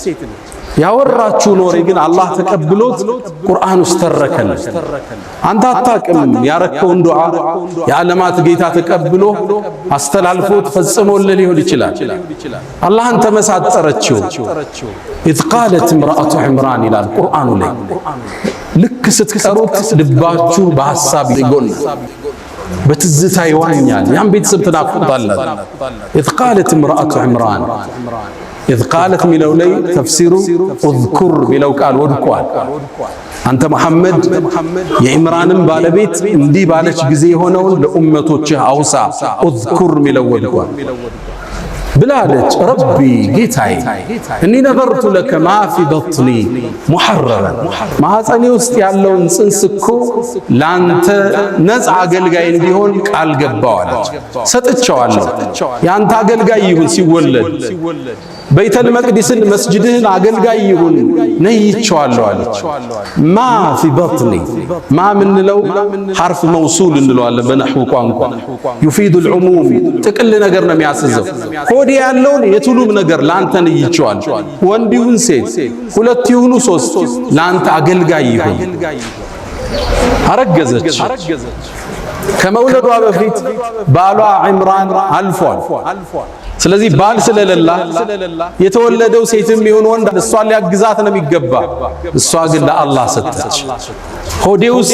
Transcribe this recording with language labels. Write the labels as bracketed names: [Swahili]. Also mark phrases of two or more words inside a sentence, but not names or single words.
[Amharic] ያወራችው ኖሬ ግን አላህ ተቀብሎት ቁርአን ውስጥ ተረከለ አንተ አታቅም ያረከውን ዱዓ የዓለማት ጌታ ተቀብሎ አስተላልፎት ፈጽሞልህ ሊሆን ይችላል አላህን ተመሳጠረችው [Arabic] إذ قالت امرأة عمران [Amharic] ይላል ቁርአኑ ላይ ልክ ስትቀሩት ልባችሁ በሐሳብ ይጎል በትዝታ ይዋኛል ያን ቤተሰብ ተናፍቁታላችሁ [Arabic] إذ قالت امرأة عمران إذ قالت [Amharic] ሚለው ላይ ተፍሲሩ اذكر ሚለው ቃል ወድቋል አንተ መሐመድ የዕምራንን ባለቤት እንዲህ ባለች ጊዜ የሆነውን ለኡመቶችህ አውሳ اذكر ሚለው ወድቋል ብላለች ረቢ ጌታዬ [Arabic] إني نذرت لك ما في بطني محررا [Amharic] ማህፀኔ ውስጥ ያለውን ጽንስ እኮ ላንተ ነፃ አገልጋይ እንዲሆን ቃል ገባዋለች ሰጥቼዋለሁ ያንተ አገልጋይ ይሁን ሲወለድ በይተል መቅዲስን መስጂድህን አገልጋይ ይሁን ነይቼዋለሁ አለች [Arabic] ما في بطني [Amharic] ማ ምንለው ሐርፍ መውሱል እንለዋለን በነህው ቋንቋ [Arabic] يفيد العموم [Amharic] ጥቅል ነገር ነው የሚያስዘው ሆዴ ያለውን የቱሉም ነገር ላንተ ነይቼዋለሁ ወንድ ይሁን ሴት ሁለት ይሁኑ ሶስት ላንተ አገልጋይ ይሁን አረገዘች ከመውለዷ በፊት ባሏ ዕምራን አልፏል ስለዚህ ባል ስለሌላ የተወለደው ሴትም ይሁን ወንድ እሷን ሊያግዛት ነው የሚገባ እሷ ግን ለአላህ ሰጠች ሆዴ ውስጥ